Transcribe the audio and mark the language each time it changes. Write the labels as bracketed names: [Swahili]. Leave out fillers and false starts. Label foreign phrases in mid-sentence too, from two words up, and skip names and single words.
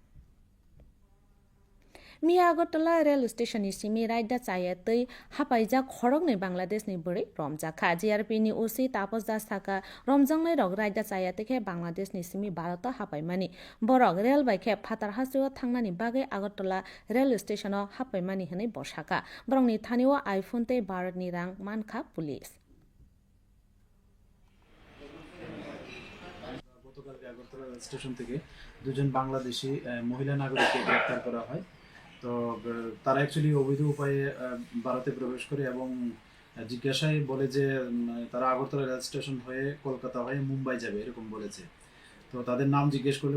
[Kok Borok] मिया अगरतला रेल स्टेशन सिमी रायदा चायातै हापाइजा खरगनै बांलादेशनि बरै रमजाखा जिआरपि नि ओसी तापस दास थाका रमजांनाय रग रायदा चायातैखे बांलादेशनि सिमी भारत हापाइमानि बरक रेल बाइखे फातार हासियो थांनानि बागै अगरतला रेल स्टेशन हापाइमानि हनै बसाखा बरंनि थानियो आइफोन तै भारतनि रां मानखा पुलिस [Bangla] গতকালকে আগরতলা রেল স্টেশন থেকে দুজন বাংলাদেশি মহিলা নাগরিককে গ্রেফতার করা হয় তো তারা অ্যাকচুয়ালি অবৈধ উপায়ে ভারতে প্রবেশ করে এবং জিজ্ঞাসায় বলে যে তারা আগরতলা রেল স্টেশন হয়ে কলকাতা হয়ে মুম্বাই যাবে এরকম বলেছে তো তাদের নাম জিজ্ঞেস করলে